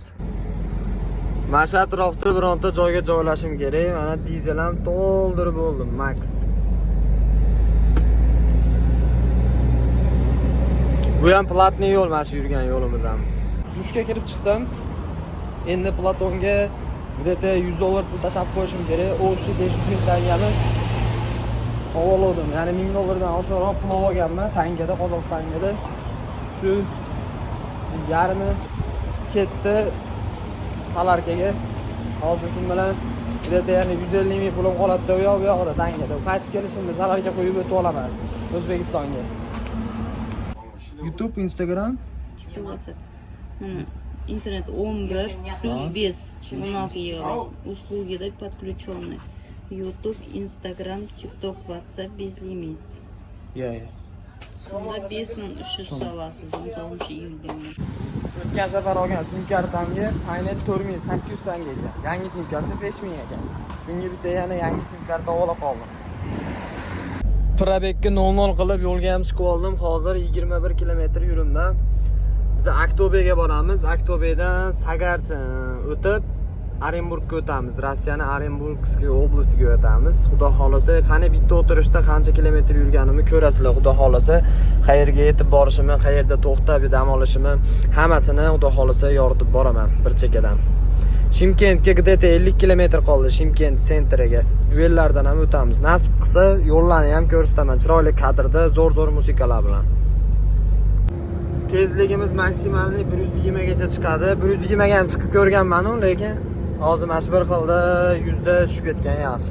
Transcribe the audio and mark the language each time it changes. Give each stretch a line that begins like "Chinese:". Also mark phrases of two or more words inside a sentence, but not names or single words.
Uzbek: Mana shu atrofda bironta joyga joylashim kerak. Mana dizel ham to'ldirib bo'ldim, max. Bu ham platniy yo'l, mana shu yurgan yo'limiz ham. Dushga kirib chiqdim. Endi Platonga где-то $100 pul tashlab qo'yishim kerak. U shu 500 ming tangani oldim. Ya'ni $1000 oshiqroq pul olganman tangada, qozoq tangada. Shu yarmi ketdi Salarkaga. Hozir shu bilan где-то yana 150 ming pulim qoladi u yoqda tangada. Qaytib kelishimda Salarga qo'yib o'tib olaman O'zbekistonga. YouTube, Instagram, WhatsApp. Mana internet 11 плюс 5 16 евро.
Russian: Услуги подключены. YouTube, Instagram, TikTok, WhatsApp без лимит.
Uzbek: Ya. Shunda 5300 solasiz 19-iyulda. O'tgan safar olgan sim kartamga aynan 4800 tanga ekan. Yangi sim karta 5000 ekan. Shunga bitta yana yangi sim karta olib qoldim. Probekka 00 qilib yo'lga ham chiqib oldim. Hozir 21 kilometr yuribman. Biz Aktobega boramiz. Aktobedan Sagarcha o'tib Orenburgga o'tamiz. Rossiyaning Orenburgskiy oblastiga o'tamiz. Xudo xolasa, qani bitta o'tirishda qancha kilometr yurganimni ko'rasizlar. Xudo xolasa, qayerga yetib borishimni, qayerda to'xtab dam olishimni hammasini xudo xolasa yoritib boraman bir chekkadan. Shimkentga где-то 50 kilometr qoldi, Shimkent sentriga. Yo'llardan ham o'tamiz. Nasib qilsa, yo'llarni ham ko'rsataman. Chiroyli kadrda, zo'r mushikalar bilan. Tezligimiz maksimalni 120 gacha chiqadi. 120 ga ham chiqib ko'rganman-ku, lekin hozir mana shu bir xilda 100 da tushib ketgan yaxshi.